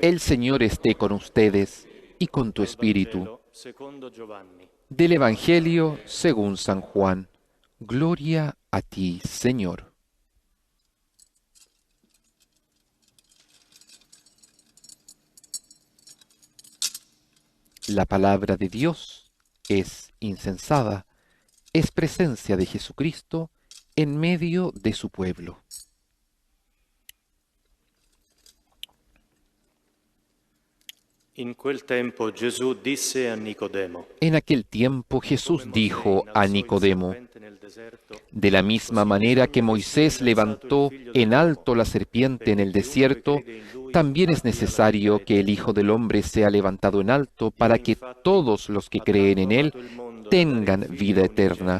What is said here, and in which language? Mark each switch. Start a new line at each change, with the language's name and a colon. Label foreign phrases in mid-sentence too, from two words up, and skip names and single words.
Spanish: El Señor esté con ustedes y con tu espíritu.
Italian: Vangelo secondo Giovanni.
Spanish: Del Evangelio según San Juan. Gloria a ti, Señor. La palabra de Dios es insensada, es presencia de Jesucristo en medio de su pueblo.
Italian: In quel tempo Gesù disse a Nicodemo:
Spanish: En aquel tiempo Jesús dijo a Nicodemo: de la misma manera que Moisés levantó en alto la serpiente en el desierto, también es necesario que el Hijo del Hombre sea levantado en alto para que todos los que creen en Él tengan vida eterna.